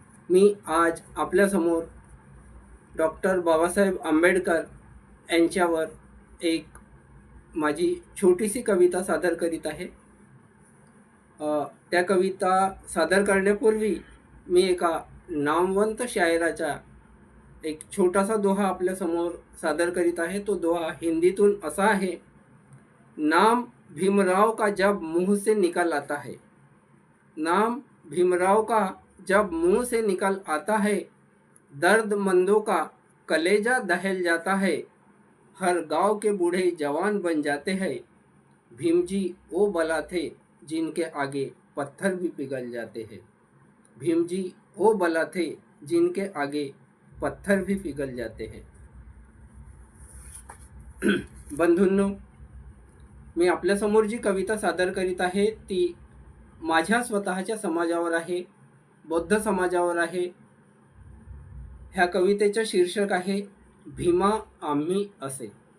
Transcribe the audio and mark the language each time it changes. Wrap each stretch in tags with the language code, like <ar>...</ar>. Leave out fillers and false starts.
<mr>मी आज आपल्यासमोर डॉक्टर बाबासाहेब आंबेडकर यांच्यावर एक माझी छोटीशी कविता सादर करीत आहे. त्या कविता सादर करण्यापूर्वी मी एका नामवंत शायराचा एक छोटासा दोहा आपल्यासमोर सादर करीत आहे. तो दोहा हिंदीतून असा आहे:</mr> <hi>नाम भीमराव का जब मुंह से निकल आता है, नाम भीमराव का जब मुंह से निकल आता है, दर्दमंदों का कलेजा दहल जाता है, हर गांव के बूढ़े जवान बन जाते हैं, भीम जी वो बला थे जिनके आगे पत्थर भी पिघल जाते हैं, भीम जी वो बला थे जिनके आगे पत्थर भी पिघल जाते हैं.</hi> <mr>बंधूंनो, मी आपल्यासमोर जी कविता सादर करीत आहे ती माझ्या स्वतःच्या समाजावर आहे, बौद्ध समाजावर आहे. ह्या कवितेचं शीर्षक आहे भीमा आम्ही असे.</mr>